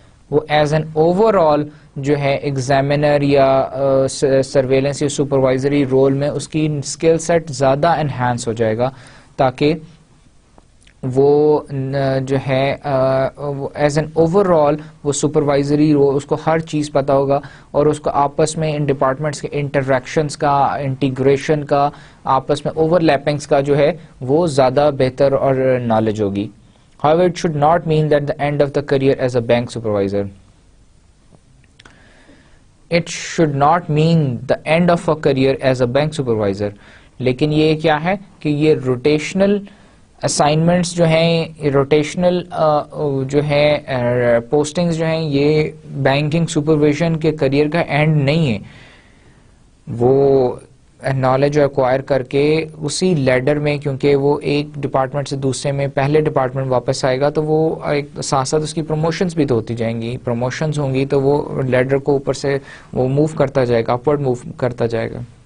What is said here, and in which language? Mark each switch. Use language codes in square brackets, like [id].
[ur] وہ [en] as an overall [ur] جو ہے ایگزامینر یا سرویلنس یا سپروائزری رول میں اس کی اسکل سیٹ زیادہ انہینس ہو جائے گا, تاکہ وہ جو ہے ایز این اوور آل وہ سپروائزری رول اس کو ہر چیز پتہ ہوگا اور اس کو آپس میں ان ڈپارٹمنٹس کے انٹریکشنس کا, انٹیگریشن کا, آپس میں اوور لیپنگس کا جو ہے وہ زیادہ بہتر اور نالج ہوگی. [en] However, it should not mean that the end of the career as a bank supervisor. It should not mean the end of a career as a bank supervisor. [ur] لیکن یہ کیا ہے کہ یہ روٹیشنل اسائنمنٹس جو ہیں, rotational جو ہے پوسٹنگز جو ہیں, یہ بینکنگ سپرویژن کے کریئر کا اینڈ نہیں ہے. وہ نالج ایکوائر کر کے اسی لیڈر میں, کیونکہ وہ ایک ڈپارٹمنٹ سے دوسرے میں پہلے ڈپارٹمنٹ واپس آئے گا تو وہ ایک ساتھ ساتھ اس کی پروموشنز بھی تو ہوتی جائیں گی, پروموشنز ہوں گی تو وہ لیڈر کو اوپر سے وہ موو کرتا جائے گا, اپورڈ موو کرتا جائے گا.